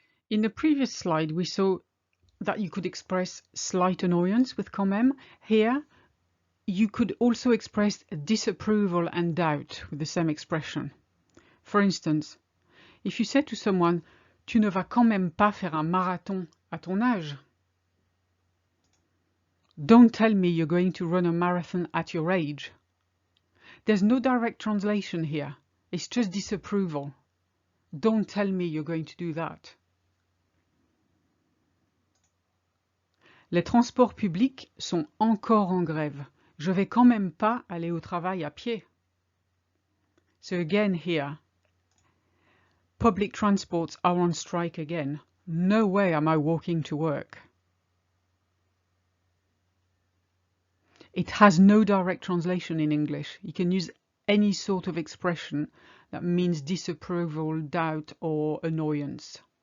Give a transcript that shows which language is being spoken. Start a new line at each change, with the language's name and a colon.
English: In the previous slide, we saw that you could express slight annoyance with quand même. Here, you could also express disapproval and doubt with the same expression. For instance, if you say to someone,
French: tu ne vas quand même pas faire un marathon à ton âge.
English: Don't tell me you're going to run a marathon at your age. There's no direct translation here. It's just disapproval. Don't tell me you're going to do that.
French: Les transports publics sont encore en grève. Je vais quand même pas aller au travail à pied.
English: So again here, public transports are on strike again. No way am I walking to work. It has no direct translation in English. You can use any sort of expression that means disapproval, doubt, or annoyance.